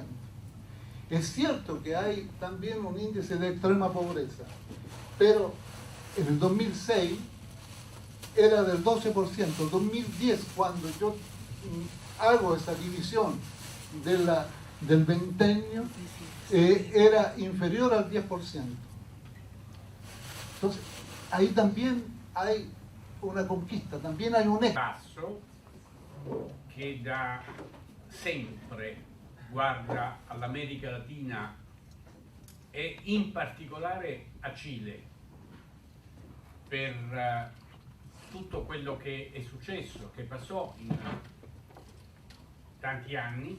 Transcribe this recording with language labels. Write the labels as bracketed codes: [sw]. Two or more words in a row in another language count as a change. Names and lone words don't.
[es] Es cierto que hay también un índice de extrema pobreza, pero en el 2006 era del 12%. En 2010, cuando yo hago esa división del ventenio, era inferior al 10%. Entonces, ahí también hay una conquista, también hay un [it] passo che da sempre guarda all'America Latina e in particolare a Cile per tutto quello che è successo, che passò in tanti anni.